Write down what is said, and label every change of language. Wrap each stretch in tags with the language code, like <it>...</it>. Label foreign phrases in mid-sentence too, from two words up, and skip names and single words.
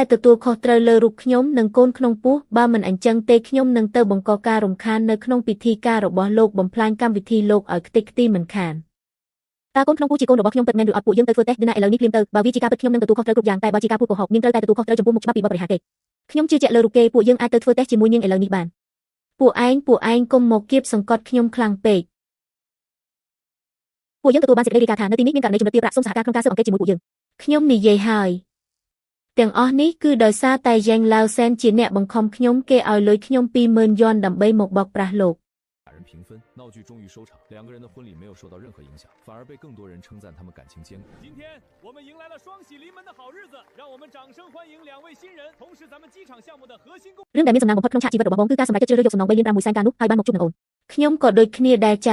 <km>ទទួលខុសត្រូវលើរូបខ្ញុំនិងកូនក្នុងពោះបើមិនអញ្ចឹងទេខ្ញុំនឹងទៅបង្កការរំខាននៅក្នុងពិធីការរបស់លោកបំផ្លាញកម្មវិធីលោកឲ្យខ្ទេចខ្ទីមិនខានតើកូនក្នុងពោះជាកូនរបស់ខ្ញុំពិតមែនឬអត់ពួកយើងទៅធ្វើតេស្តណាឥឡូវនេះភ្លាមទៅបើវាជាការពិតខ្ញុំនឹងទទួលខុសត្រូវគ្រប់យ៉ាងតែបើជាការพูดកុហកនាងត្រូវតែទទួលខុសត្រូវចំពោះមុខច្បាប់ពីបទបរិហារគេខ្ញុំជឿជាក់លើរូបគេពួកយើងអាចទៅធ្វើតេស្តជាមួយនាងឥឡូវនេះបានពួកឯងកុំមកគៀបសង្កត់ខ្ញុំខ្លាំងពេក ពួកយើងទទួលបានសេចក្តីរាយការណ៍ថានៅទីនេះមានករណីចំណុចទារប្រាក់សូមសហការក្នុងការស៊ើបអង្កេតជាមួយពួកយើងខ្ញុំនិយាយហើយទាំងអស់នេះគឺដោយសារតែយ៉ាងឡាវសែនជាអ្នកបង្ខំខ្ញុំគេឲ្យលុយខ្ញុំ 20,000 យន់ដើម្បីមកបោកប្រាស់លោក</km> <zh>俩人平分，闹剧终于收场。两个人的婚礼没有受到任何影响，反而被更多人称赞他们感情坚固。今天我们迎来了双喜临门的好日子，让我们掌声欢迎两位新人，同时咱们机场项目的核心工。</zh> <km>រឿងដែលមានសំណាងបំផុតក្នុងឆាកជីវិតរបស់បងគឺការសម្រេចចិត្តជ្រើសរើសយកសំណង3លាន5មួយសែនការនោះហើយបានមកជួបនឹងអូនខ្ញុំក៏ដូចគ្នាដែរចា</km>